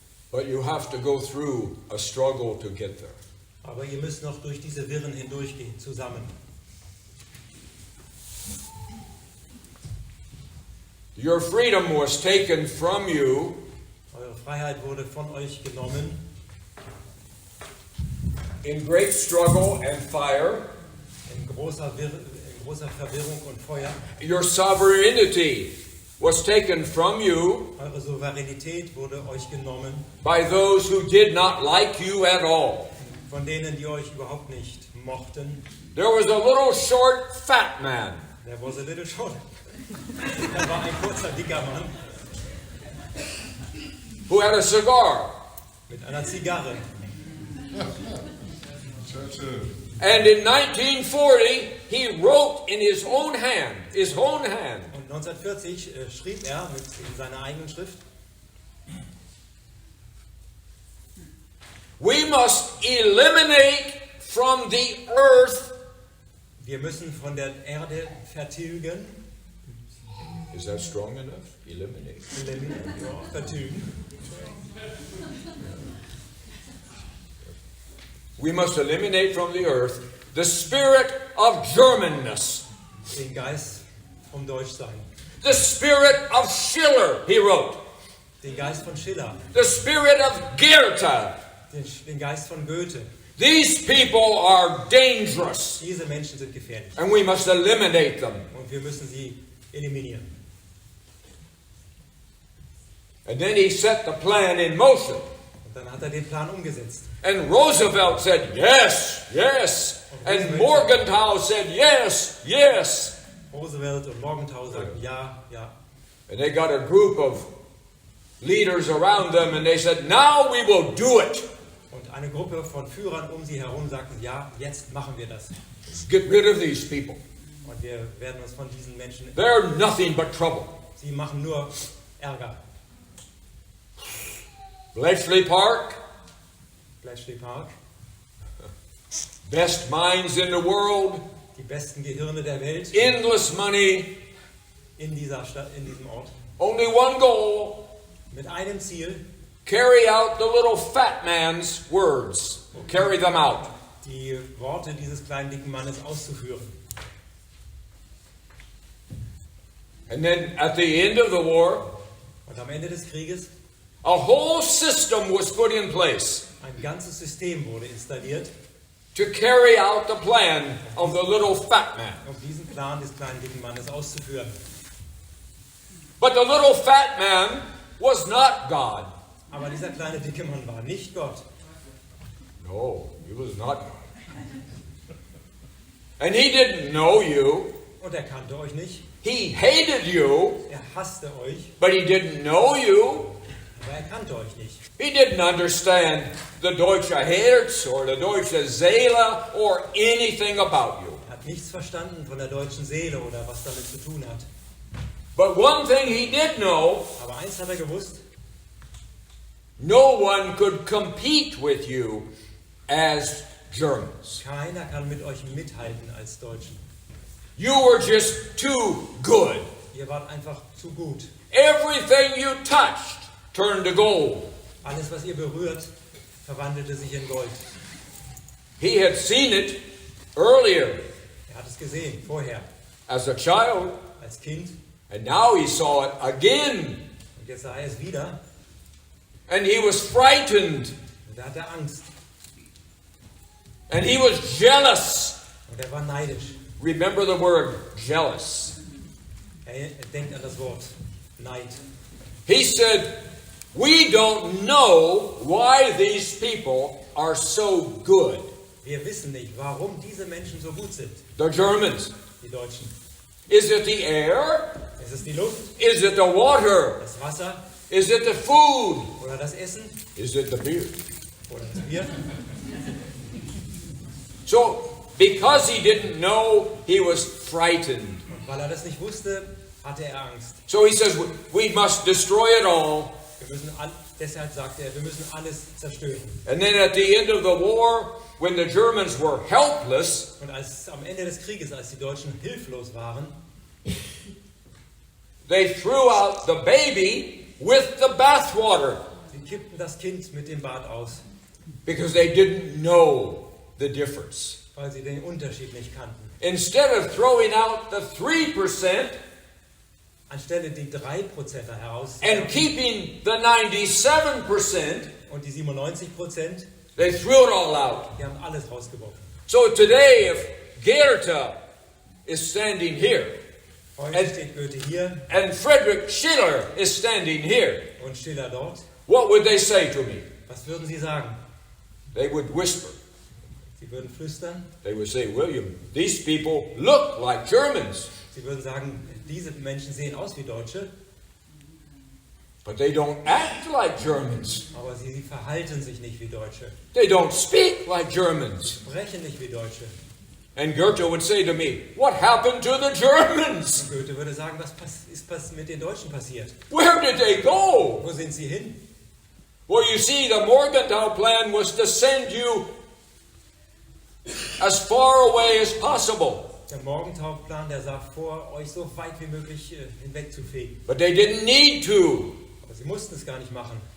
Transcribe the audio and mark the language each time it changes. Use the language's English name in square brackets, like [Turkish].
[English] But you have to go through a struggle to get there. [German] Aber ihr müsst noch durch diese Wirren hindurchgehen, zusammen. [English] Your freedom was taken from you [German] Eure Freiheit wurde von euch genommen [English] in great struggle and fire. [German] in großer Verwirrung und Feuer. [English] Your sovereignty was taken from you [German] Eure Souveränität wurde euch genommen [English] by those who did not like you at all. [German] von denen, die euch überhaupt nicht mochten. [English] There was a little short, fat man. There was a little short. [German] Da war ein kurzer, dicker Mann [English] Who had a cigar. [German] mit einer Zigarre. [English] Churchill. And in 1940, he wrote in his own hand. [German] Und 1940 schrieb er in seiner eigenen Schrift: [English] We must eliminate from the earth. [German] Wir müssen von der Erde vertilgen. [English] Is that strong enough? Eliminate. [German] Ja, vertilgen. [English] We must eliminate from the earth the spirit of Germanness. [German] Den Geist vom Deutschsein. [English] The spirit of Schiller, he wrote. [German] Den Geist von Schiller. [English] The spirit of Goethe. [German] Den Geist von Goethe. [English] These people are dangerous, [German] Diese Menschen sind gefährlich. [English] and we must eliminate them. [German] Und wir müssen sie eliminieren. [English] And then he set the plan in motion. [German] Und dann hat er den Plan umgesetzt. [English] And Roosevelt said, yes, yes. And Morgenthau said, yes, yes. [German] Roosevelt und Morgenthau sagten ja, ja. [English] And they got a group of leaders around them, and they said, now we will do it. [German] Und eine Gruppe von Führern um sie herum sagten, ja, jetzt machen wir das. [English] Get rid of these people. [German] Und wir werden uns von diesen Menschen... [English] They're nothing but trouble. [German] Sie machen nur Ärger. [English] Bletchley Park, [German] Bletchley Park, [English] best minds in the world, [German] die besten Gehirne der Welt [English] endless money, [German] in dieser Stadt, in diesem Ort, [English] only one goal, [German] mit einem Ziel, [English] carry out the little fat man's words. Carry them out. [German] die Worte dieses kleinen dicken Mannes auszuführen. [English] And then at the end of the war, [German] Und am Ende des Krieges, [English] a whole system was put in place [German] ein ganzes System wurde installiert, [English] to carry out the plan of the little fat man. [German] um diesen Plan des kleinen dicken Mannes auszuführen. [English] But the little fat man was not God. [German] Aber dieser kleine dicke Mann war nicht Gott. [English] No, he was not God. And he didn't know you. [German] Und er kannte euch nicht. [English] He hated you, [German] Er hasste euch, [English] but he didn't know you. [German] aber er kannte euch nicht. [English] He didn't understand the [German] Deutsche Herz [English] or the [German] Deutsche Seele [English] or anything about you. [German] Er hat nichts verstanden von der deutschen Seele oder was damit zu tun hat. [English] But one thing he did know, [German] Aber eins hat er gewusst: [English] no one could compete with you as Germans. [German] Keiner kann mit euch mithalten als Deutschen. [English] You were just too good. [German] Ihr wart einfach zu gut. [English] Everything you touched turned to gold. [German] Alles, was ihr berührt, verwandelte sich in Gold. [English] He had seen it earlier [German] Er hat es gesehen, vorher, [English] as a child, [German] als Kind. [English] and now he saw it again. [German] Und jetzt sah er es wieder. [English] And he was frightened, [German] Und da hat er Angst. [English] and he was jealous. [German] Und er war neidisch. [English] Remember the word jealous. [German] Er denkt an das Wort Neid. [English] He said, We don't know why these people are so good. [German] Wir wissen nicht, warum diese Menschen so gut sind, [English] The Germans. [German] die Deutschen. [English] Is it the air? [German] Ist es die Luft, [English] Is it the water? [German] das Wasser [English] Is it the food? [German] oder das Essen [English] Is it the beer? [German] oder das Bier? [English] So, because he didn't know, he was frightened. [German] Und weil er das nicht wusste, hatte er Angst. [English] So he says, we must destroy it all. [German] Deshalb sagt er, wir müssen alles zerstören. [English] And then at the end of the war, when the Germans were helpless, [German] Und am Ende des Krieges, als die Deutschen hilflos waren, [English] they threw out the baby with the bathwater [German] sie kippten das Kind mit dem Bad aus, [English] because they didn't know the difference. [German] weil sie den Unterschied nicht kannten. [English] Instead of throwing out the 3% [German] Anstelle die 3% heraus [English] and keeping the 97%, [German] und die 97%, [English] they threw it all out. [German] die haben alles rausgeworfen. [English] So today, if Goethe is standing here, [German] Heute steht Goethe hier [English] and Friedrich Schiller is standing here, [German] und Schiller dort. [English] what would they say to me? [German] Was würden sie sagen? [English] They would whisper. [German] Sie würden flüstern. [English] They would say, William, these people look like Germans, [German] Sie würden sagen, diese Menschen sehen aus wie Deutsche, [English] but they don't act like Germans. [German] aber sie verhalten sich nicht wie Deutsche, [English] They don't speak like Germans. [German] sprechen nicht wie Deutsche. [English] And Goethe would say to me, what happened to the Germans? [German] Und Goethe würde sagen, was ist mit den Deutschen passiert? [English] Where did they go? [German] Wo sind sie hin? [English] Well, you see, the Morgenthau plan was to send you as far away as possible. [German] Der Morgentauplan, der sah vor, euch so weit wie möglich hinwegzufegen. [English] But they didn't need to. [German] Aber sie mussten es gar nicht machen.